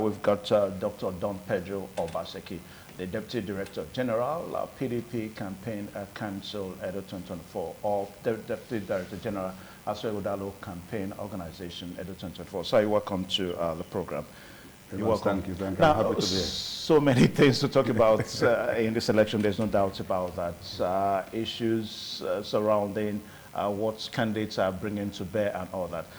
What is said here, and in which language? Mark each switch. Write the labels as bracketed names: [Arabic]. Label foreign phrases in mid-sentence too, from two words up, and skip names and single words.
[English] We've got Dr. Don Pedro Obaseki, the Deputy Director General, PDP Campaign Council Edo 2024, or the Deputy Director General, Asue Ighodalo Campaign Organization Edo 2024. So you're welcome to the program. You're welcome. Thank you. I'm now, happy to be here. So many things to talk about in this election. There's no doubt about that. Issues surrounding what candidates are bringing to bear and all that.